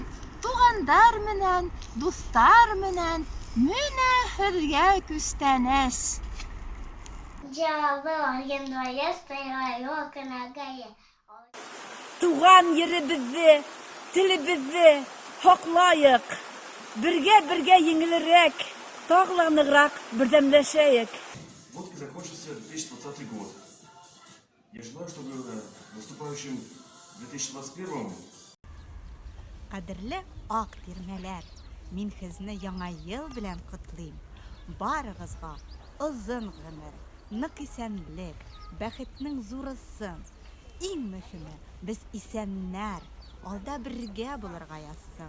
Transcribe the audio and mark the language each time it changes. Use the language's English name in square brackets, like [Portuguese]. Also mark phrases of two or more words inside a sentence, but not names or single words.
[Bashkir] Тугандар менән, дуслар менән, менә һеҙгә күстәнәс. [Tatar] Туган еребезне, телебезне һаклайык. Бергә еңелерәк, тагъланыграк бердәмләшәйек. [Russian] Вот и закончился 2020 год. Я желаю, чтобы в наступающем 2021 [Tatar] Кадерле ак тирмәләр, мин сезне яңа ел белән котлыйм. Барыгызга озын гомер, нык исәнлек, бәхетнең зурысын. Иң мөһиме, без исәннәр, алда бергә булырга язсын.